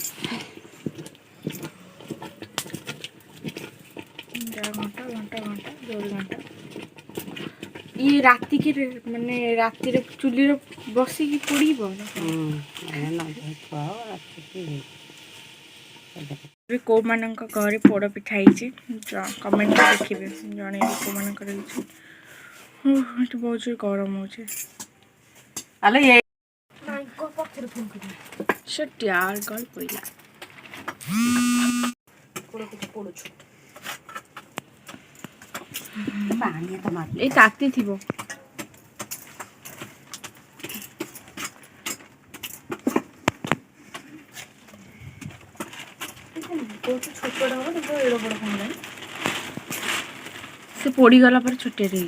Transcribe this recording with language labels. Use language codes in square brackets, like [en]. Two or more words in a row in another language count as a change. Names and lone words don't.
[or] ଘଣ୍ଟା ଜୋର ଘଣ୍ଟା ଇଏ ରାତିକି ମାନେ ରାତିରେ ଚୁଲିରେ ବସିକି ପୋଡ଼ିବ। କେଉଁମାନଙ୍କ ଘରେ ପୋଡ଼ ପିଠା ହେଇଛି କମେଣ୍ଟରେ ଦେଖିବେ ଜଣେଇବେ କେଉଁମାନଙ୍କର ହେଇଛି। ଏଠି ବହୁତ ଜୋର ଗରମ ହେଉଛି। ଯାର ଗଲ ପଇଲା ଏ ତାତି ଥିବ ସେ ପୋଡ଼ି ଗଲା ପର ଛୋଟେ ରହି